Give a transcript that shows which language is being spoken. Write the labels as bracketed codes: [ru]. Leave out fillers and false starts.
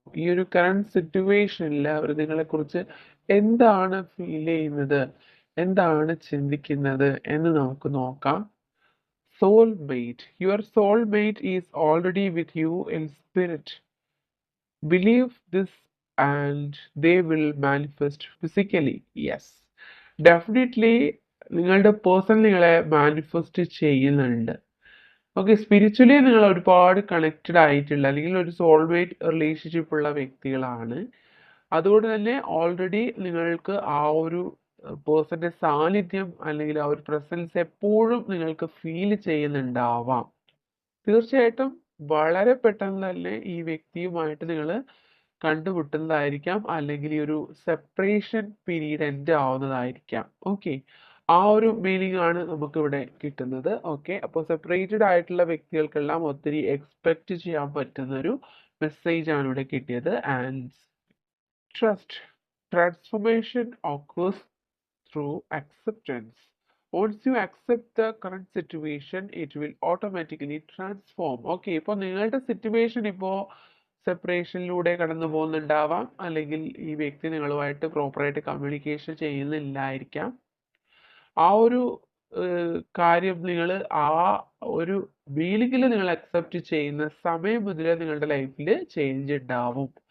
[ml] ഈ ഒരു കറണ്ട് സിറ്റുവേഷനിൽ അവർ നിങ്ങളെക്കുറിച്ച് എന്താണ് ഫീൽ ചെയ്യുന്നത്, എന്താണ് ചിന്തിക്കുന്നത് എന്ന് നമുക്ക് നോക്കാം. [en] Soulmate. Your soulmate is already with you in spirit. Believe this and they will manifest physically. Yes. [ml] Definitely നിങ്ങളുടെ പേഴ്സൺ നിങ്ങളെ മാനിഫെസ്റ്റ് ചെയ്യുന്നുണ്ട്. ഓക്കെ, സ്പിരിച്വലി നിങ്ങൾ ഒരുപാട് കണക്റ്റഡ് ആയിട്ടുള്ള അല്ലെങ്കിൽ ഒരു സോൾമേറ്റ് റിലേഷൻഷിപ്പ് ഉള്ള വ്യക്തികളാണ്. അതുകൊണ്ട് തന്നെ ഓൾറെഡി നിങ്ങൾക്ക് ആ ഒരു പേഴ്സന്റെ സാന്നിധ്യം അല്ലെങ്കിൽ ആ ഒരു പ്രസൻസ് എപ്പോഴും നിങ്ങൾക്ക് ഫീൽ ചെയ്യുന്നുണ്ടാവാം. തീർച്ചയായിട്ടും വളരെ പെട്ടെന്ന് തന്നെ ഈ വ്യക്തിയുമായിട്ട് നിങ്ങൾ കണ്ടുമുട്ടുന്നതായിരിക്കാം, അല്ലെങ്കിൽ ഈ ഒരു സെപ്പറേഷൻ പീരീഡ് എൻഡ് ആവുന്നതായിരിക്കാം. ഓക്കെ, ആ ഒരു മീനിങ് ആണ് നമുക്കിവിടെ കിട്ടുന്നത്. ഓക്കെ, അപ്പോൾ സെപ്പറേറ്റഡ് ആയിട്ടുള്ള വ്യക്തികൾക്കെല്ലാം ഒത്തിരി എക്സ്പെക്റ്റ് ചെയ്യാൻ പറ്റുന്ന ഒരു മെസ്സേജ് ആണ് ഇവിടെ കിട്ടിയത്. [en] And trust. Transformation occurs through acceptance. Once you accept the current situation, it will automatically transform. [ml] Okay, ഇപ്പോൾ നിങ്ങളുടെ സിറ്റുവേഷൻ ഇപ്പോൾ സെപ്പറേഷനിലൂടെ കടന്നു പോകുന്നുണ്ടാവാം, അല്ലെങ്കിൽ ഈ വ്യക്തി നിങ്ങളുമായിട്ട് പ്രോപ്പറായിട്ട് കമ്മ്യൂണിക്കേഷൻ ചെയ്യുന്നില്ലായിരിക്കാം. ആ ഒരു കാര്യം നിങ്ങൾ ആ ഒരു ഫീലിംഗിൽ നിങ്ങൾ അക്സെപ്റ്റ് ചെയ്യുന്ന സമയം മുതൽ നിങ്ങളുടെ ലൈഫിൽ ചേഞ്ച് ഉണ്ടാവും.